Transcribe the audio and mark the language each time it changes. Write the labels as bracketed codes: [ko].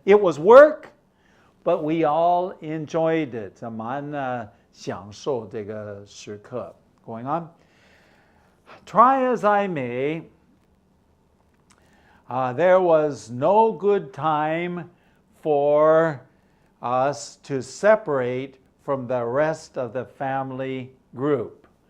[en] It was work, but we all enjoyed it. [zh] 蛮享受这个时刻 [en] going on. Try as I may, there was no good time for us to separate from the rest of the family group.